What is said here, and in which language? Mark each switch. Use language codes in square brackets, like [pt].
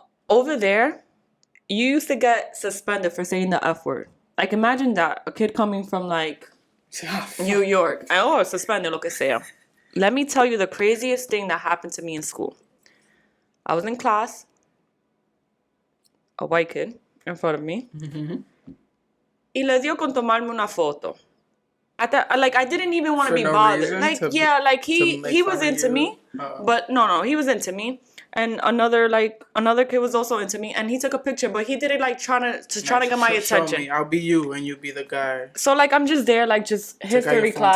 [en] Over there, you used to get suspended for saying the F word. Like, imagine that, a kid coming from like New York. Suspended, [es] lo que sea. [en] Let me tell you the craziest thing that happened to me in school. I was in class. A white kid in front of me. Mm-hmm. [es] Y le dio con tomarme una foto. [en] I didn't even want to be bothered. He was into me. But no, he was into me. And another kid was also into me, and he took a picture, but he did it like trying to get my attention. Me. I'll be you, and you be the guy. So like I'm just there, like just history class.